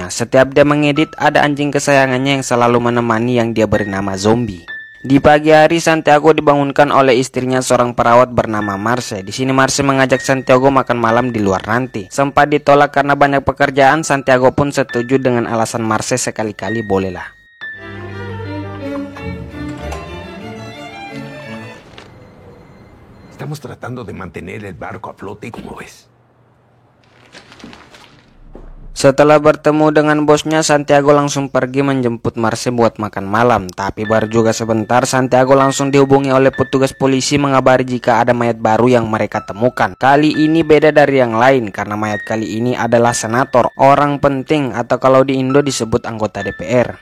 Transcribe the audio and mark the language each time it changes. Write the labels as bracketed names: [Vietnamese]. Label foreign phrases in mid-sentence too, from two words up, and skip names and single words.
[Indonesian] Setiap dia mengedit, ada anjing kesayangannya yang selalu menemani yang dia beri nama Zombie. Di pagi hari, Santiago dibangunkan oleh istrinya, seorang perawat bernama Marce. Di sini Marce mengajak Santiago makan malam di luar nanti. Sempat ditolak karena banyak pekerjaan, Santiago pun setuju dengan alasan Marce, sekali-kali bolehlah. [Spanish] Estamos tratando de mantener el barco a flote, como ves. [Indonesian] Setelah bertemu dengan bosnya, Santiago langsung pergi menjemput Marce buat makan malam. Tapi baru juga sebentar, Santiago langsung dihubungi oleh petugas polisi mengabari jika ada mayat baru yang mereka temukan. Kali ini beda dari yang lain karena mayat kali ini adalah senator, orang penting atau kalau di Indo disebut anggota DPR.